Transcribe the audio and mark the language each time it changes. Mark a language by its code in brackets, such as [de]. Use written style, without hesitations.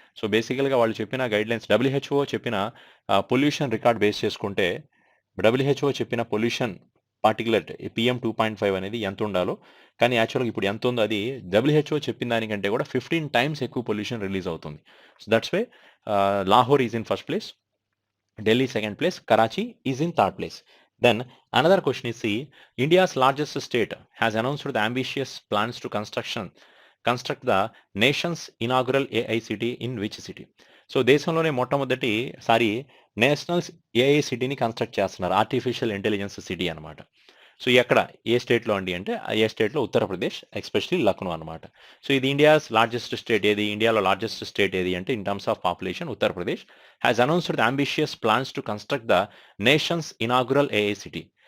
[te] So బేసికల్గా వాళ్ళు చెప్పిన గైడ్లైన్స్, WHO చెప్పిన పొల్యూషన్ రికార్డ్ బేస్ చేసుకుంటే WHO చెప్పిన పొల్యూషన్ పార్టికులర్ పిఎం 2.5 అనేది ఎంత ఉండాలో, కానీ యాక్చువల్గా ఇప్పుడు ఎంత ఉందో అది WHO చెప్పిన దానికంటే కూడా 15 టైమ్స్ ఎక్కువ పొల్యూషన్ రిలీజ్ అవుతుంది. [en] So that's why Lahore is in first place, Delhi second place, Karachi is in third place. Then another question is, see, India's largest state has announced the ambitious plans to construct the nation's inaugural AI city in which city? [te] So దేశంలోనే మొట్టమొదటిసారి national AI సిటీని construct చేస్తున్నారు, artificial intelligence city అనమాట. So ఎక్కడ, ఏ స్టేట్లో అండి అంటే ఏ స్టేట్లో ఉత్తరప్రదేశ్, ఎస్పెషలీ లక్నో అనమాట. సో ఇది ఇండియాస్ లార్జెస్ట్ స్టేట్ ఏది, ఇండియాలో లార్జెస్ట్ స్టేట్ ఏది అంటే [en] In terms of population Uttar Pradesh has announced the ambitious plans to construct the nation's inaugural AI city.